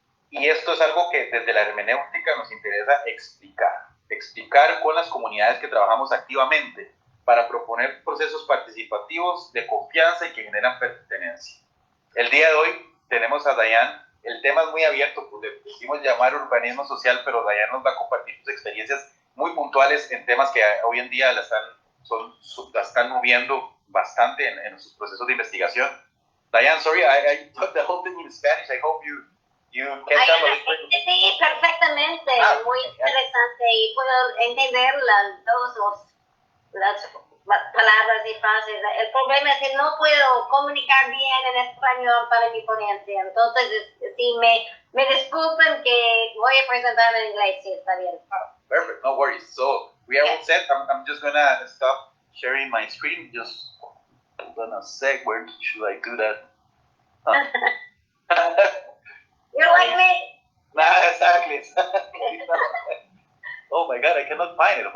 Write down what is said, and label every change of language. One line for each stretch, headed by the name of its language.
Spanish: Y esto es algo que desde la hermenéutica nos interesa explicar con las comunidades que trabajamos activamente para proponer procesos participativos de confianza y que generan pertenencia. El día de hoy tenemos a Diane. El tema es muy abierto, pues le decimos llamar urbanismo social, pero Diane nos va a compartir sus experiencias muy puntuales en temas que hoy en día la están moviendo bastante en sus procesos de investigación.
English: Diane, sorry, I put the whole thing in Spanish. I hope you catch up a little bit.
Spanish: Sí, perfectamente, muy interesante, y puedo entender todas las palabras y frases. El problema es que no puedo comunicar bien en español para mi ponente, entonces sí, me disculpen que voy a presentar en inglés, sí, está bien.
English: Perfect, no worries. So we are all set. I'm just gonna stop sharing my screen. Just hold on a sec. Where should I do that? You're like me. Nah, exactly. Oh my God, I cannot find it.